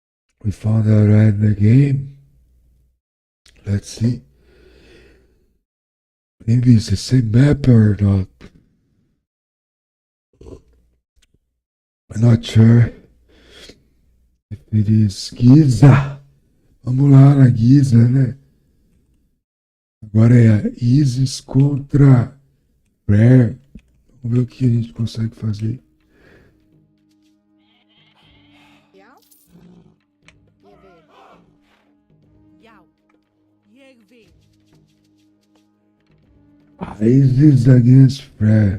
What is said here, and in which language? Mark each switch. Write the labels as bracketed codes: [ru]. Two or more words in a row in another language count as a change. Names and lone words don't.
[en] We found out right in the game. Let's see. Maybe it's the same map or not. I'm not sure if it is Giza. [pt] Vamos lá na Giza, né? Agora é a Isis contra Rare. Vamos ver o que a gente consegue fazer. [is] Já? Ég vil. Já. Ég vil. [en] Isis against Rare.